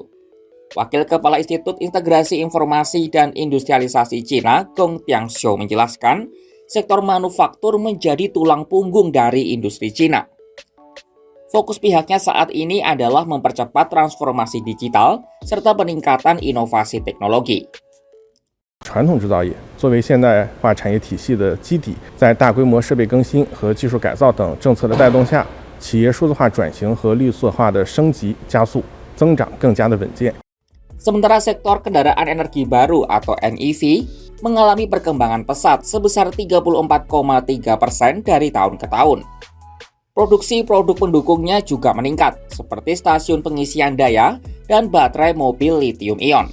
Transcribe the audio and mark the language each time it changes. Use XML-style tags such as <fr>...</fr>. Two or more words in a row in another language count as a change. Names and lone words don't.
<id>Wakil Kepala Institut Integrasi Informasi dan Industrialisasi Cina, Gong Tianxiu menjelaskan, sektor manufaktur menjadi tulang punggung dari industri Cina. Fokus pihaknya saat ini adalah mempercepat transformasi digital serta peningkatan inovasi teknologi.</id> <zh>传统制造业作为现代化产业体系的基底，在大规模设备更新和技术改造等政策的带动下，企业数字化转型和绿色化的升级加速，增长更加的稳健。</zh> <id>Sementara sektor kendaraan energi baru atau NEV mengalami perkembangan pesat sebesar 34,3% dari tahun ke tahun. Produksi produk pendukungnya juga meningkat, seperti stasiun pengisian daya dan baterai mobil lithium-ion.</id>